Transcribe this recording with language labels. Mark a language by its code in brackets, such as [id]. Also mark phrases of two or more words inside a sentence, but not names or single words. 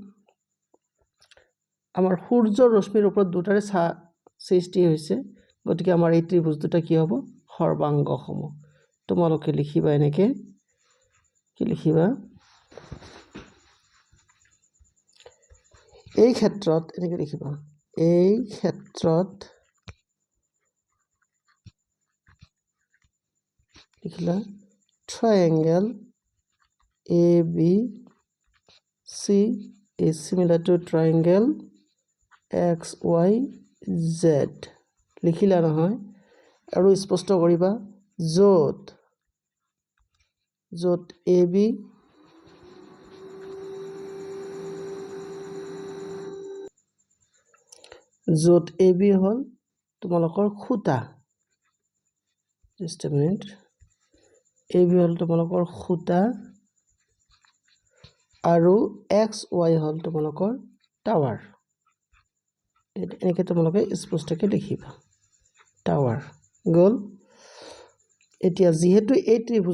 [as] আমাৰ সূৰ্যৰ ৰশ্মিৰ ওপৰত দুটাৰে সৃষ্টি হৈছে গতিকে আমাৰ এই ত্ৰিভুজ দুটা কি হ'ব সৰ্বাংগ সম তোমালোকে লিখিবা এনেকৈ কি লিখিবা এই ক্ষেত্ৰত এনেকৈ লিখিবা এই ক্ষেত্ৰত লিখিলা triangle [en] ABC is similar to triangle XYZ [as] লিখিলা নহয় আৰু স্পষ্ট কৰিবা য'ত AB য'ত AB হল তোমালোকৰ খুঁটা [en] just a minute [as] AB হল তোমালোকৰ খুঁটা আৰু XY হল তোমালোকৰ টাৱাৰ এনেকৈ তোমালোকে স্পষ্টকৈ লিখিবা টাৱাৰ গল এতিয়া যেহেতু এই ত্ৰিভুজ